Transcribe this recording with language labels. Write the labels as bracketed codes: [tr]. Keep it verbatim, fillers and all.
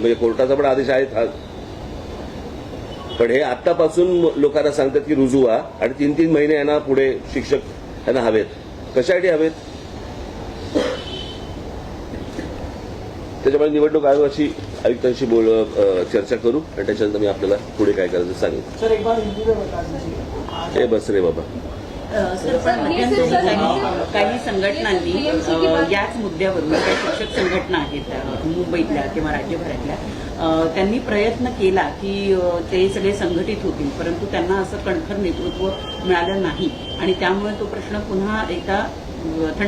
[mr] म्हणजे कोर्टाचा पण आदेश आहे हा. पण हे आत्तापासून लोकांना सांगतात की रुजू व्हा आणि तीन तीन महिने यांना पुढे शिक्षक यांना हवेत. कशासाठी हवेत? त्याच्यामुळे निवडणूक आयोगाशी आयुक्तांशी बोल अ, चर्चा करू आणि त्याच्यानंतर मी आपल्याला पुढे काय करायचं सांगेन. [hi] सर एक बार हिंदी में बता दीजिए. [mr] हे बस रे बाबा. सर, पण मध्यंतरी काही संघटनांनी अ, याच मुद्द्यावरून, काही शिक्षक संघटना आहेत अ, मुंबईतल्या किंवा राज्यभरातल्या, अ, त्यांनी प्रयत्न केला की अ, ते सगळे संघटित होतील, परंतु त्यांना असं कणखर नेतृत्व मिळालं नाही आणि त्यामुळे तो प्रश्न पुन्हा एकदा अ, थंड